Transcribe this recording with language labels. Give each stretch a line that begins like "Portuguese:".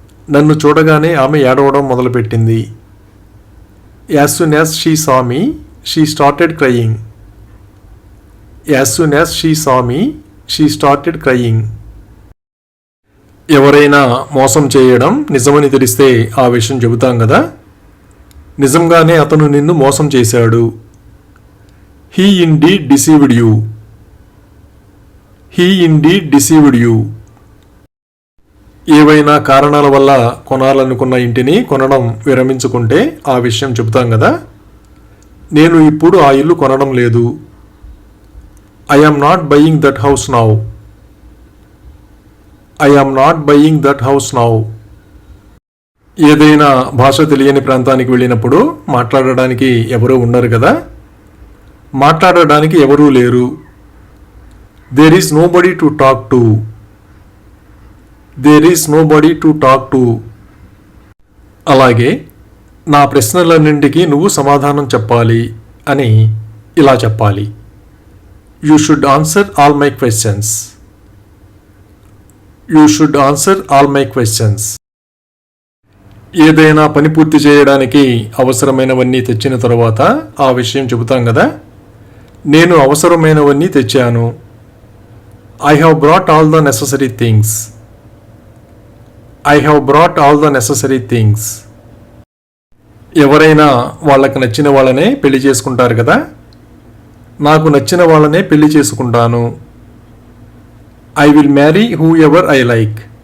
Telugu: నన్ను చూడగానే ఆమె ఏడవడం మొదలుపెట్టింది.
English: As soon as she saw me, she started crying. As soon as she saw me, she started crying.
Telugu: ఎవరైనా మోసం చేయడం నిజమని తెలిస్తే ఆ విషయం చెబుతాం కదా. నిజంగానే అతను నిన్ను మోసం చేశాడు.
English: He indeed deceived you. He indeed deceived you.
Telugu: ఏవైనా కారణాల వల్ల కొనాలనుకున్న ఇంటిని కొనడం విరమించుకుంటే ఆ విషయం చెబుతాం కదా. నేను ఇప్పుడు ఆ ఇల్లు కొనడం లేదు.
English: I am not buying that house now. I am not buying that house now.
Telugu: ఏదైనా భాష తెలియని ప్రాంతానికి వెళ్ళినప్పుడు మాట్లాడడానికి ఎవరూ ఉండరు కదా. మాట్లాడడానికి ఎవరూ లేరు.
English: There is nobody to talk to. There is nobody to talk to.
Telugu: అలాగే నా ప్రశ్నలన్నింటికి నువ్వు సమాధానం చెప్పాలి అని ఇలా చెప్పాలి.
English: You should answer all my questions. You should answer all my questions.
Telugu: ఏదైనా పని పూర్తి చేయడానికి అవసరమైనవన్నీ తెచ్చిన తరువాత ఆ విషయం చెబుతాం కదా. నేను అవసరమైనవన్నీ తెచ్చాను.
English: I have brought all the necessary things. I have brought all the necessary things.
Telugu: ఎవరైనా వాళ్ళకి నచ్చిన వాళ్ళనే పెళ్లి చేసుకుంటారు కదా. నాకు నచ్చిన వాళ్ళనే పెళ్లి చేసుకుంటాను.
English: I will marry whoever I like.